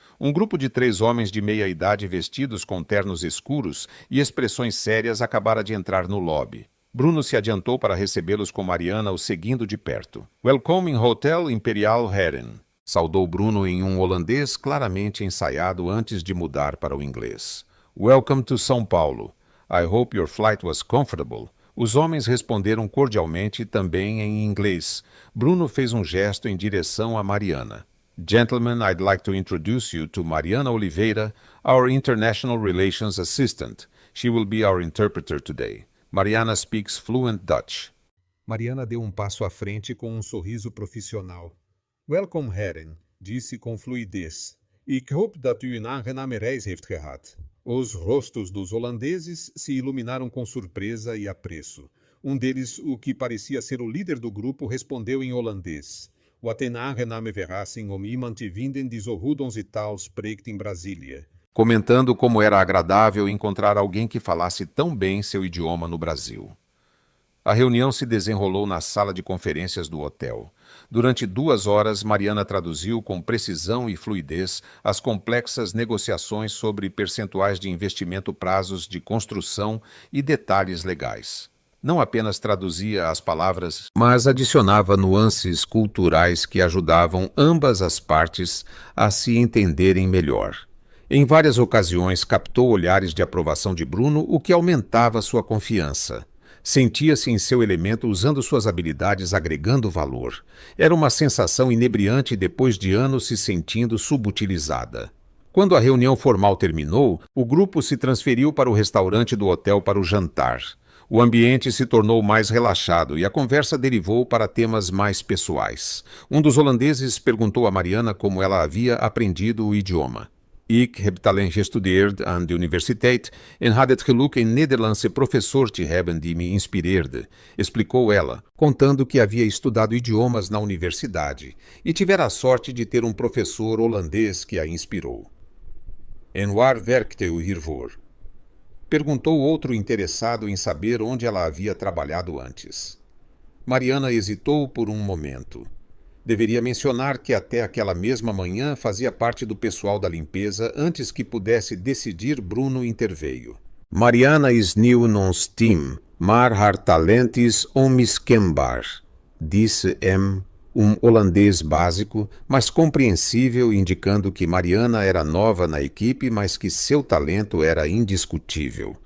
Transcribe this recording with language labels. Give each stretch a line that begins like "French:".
Portuguese: Um grupo de 3 homens de meia idade vestidos com ternos escuros e expressões sérias acabara de entrar no lobby. Bruno se adiantou para recebê-los com Mariana o seguindo de perto.
English: "Welcome in Hotel Imperial Heren",
Portuguese: saudou Bruno em um holandês claramente ensaiado antes de mudar para o inglês.
English: "Welcome to São Paulo. I hope your flight was comfortable."
Portuguese: Os homens responderam cordialmente, também em inglês. Bruno fez um gesto em direção a Mariana.
English: Gentlemen, I'd like to introduce you to Mariana Oliveira, our International Relations Assistant. She will be our interpreter today. Mariana speaks fluent Dutch.
Portuguese: Mariana deu passo à frente com sorriso profissional.
Dutch: Welkom, heren,
Portuguese: disse com fluidez.
Dutch: Ik hoop dat u een aangename reis heeft gehad.
Portuguese: Os rostos dos holandeses se iluminaram com surpresa e apreço. Deles, o que parecia ser o líder do grupo, respondeu em holandês.
Dutch: Wat een aangename verrassing om iemand te vinden die zo goed onze taal spreekt in Brasília.
Portuguese: Comentando como era agradável encontrar alguém que falasse tão bem seu idioma no Brasil. A reunião se desenrolou na sala de conferências do hotel. Durante 2 horas, Mariana traduziu com precisão e fluidez as complexas negociações sobre percentuais de investimento, prazos de construção e detalhes legais. Não apenas traduzia as palavras, mas adicionava nuances culturais que ajudavam ambas as partes a se entenderem melhor. Em várias ocasiões, captou olhares de aprovação de Bruno, o que aumentava sua confiança. Sentia-se em seu elemento usando suas habilidades, agregando valor. Era uma sensação inebriante depois de anos se sentindo subutilizada. Quando a reunião formal terminou, o grupo se transferiu para o restaurante do hotel para o jantar. O ambiente se tornou mais relaxado e a conversa derivou para temas mais pessoais. Um dos holandeses perguntou a Mariana como ela havia aprendido o idioma.
Dutch: Ik heb alleen gestudeerd aan de universiteit en had het geluk een Nederlandse professor te hebben die me inspireerde,
Portuguese: explicou ela, contando que havia estudado idiomas na universidade e tivera a sorte de ter professor holandês que a inspirou.
Dutch: En waar werkte u hiervoor?
Portuguese: Perguntou outro interessado em saber onde ela havia trabalhado antes. Mariana hesitou por um momento. Deveria mencionar que até aquela mesma manhã fazia parte do pessoal da limpeza. Antes que pudesse decidir, Bruno interveio.
Dutch: Mariana is nieuw in ons team, maar haar talent is onmiskenbaar,
Portuguese: disse holandês básico, mas compreensível, indicando que Mariana era nova na equipe, mas que seu talento era indiscutível.